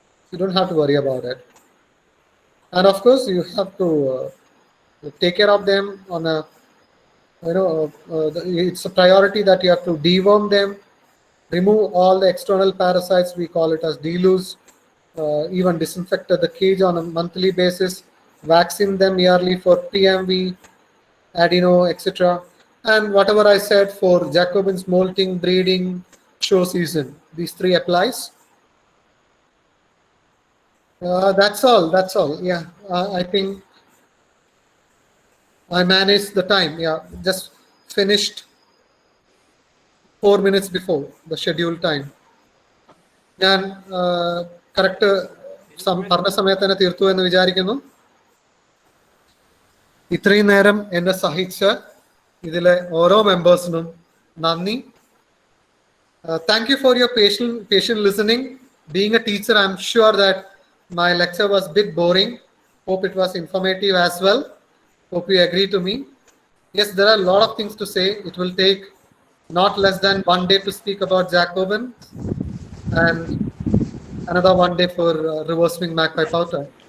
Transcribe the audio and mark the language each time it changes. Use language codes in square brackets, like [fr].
[en] You don't have to worry about it. And of course, you have to take care of them on a, it's a priority that you have to deworm them, remove all the external parasites, we call it as deluge, even disinfect the cage on a monthly basis, vaccine them yearly for PMV, adeno, etc. And whatever I said for Jacobins molting, breeding, show season. These 3 applies. That's all. Yeah, I think I managed the time. Yeah, just finished 4 minutes before the scheduled time. [ml] ഞാൻ correct പറഞ്ഞ സമയത്ത് തന്നെ തീർത്തു എന്ന് വിചാരിക്കുന്നു. ഇത്രയും നേരം എന്നെ സഹിച്ച ഇതിലെ ഓരോ മെമ്പേഴ്സിനും നന്ദി. [en] Thank you for your patient listening. Being a teacher, I'm sure that my lecture was a bit boring. Hope it was informative as well. Hope you agree to me. Yes, there are a lot of things to say. It will take not less than 1 day to speak about Jacobin and another 1 day for reverse swing magpie powder.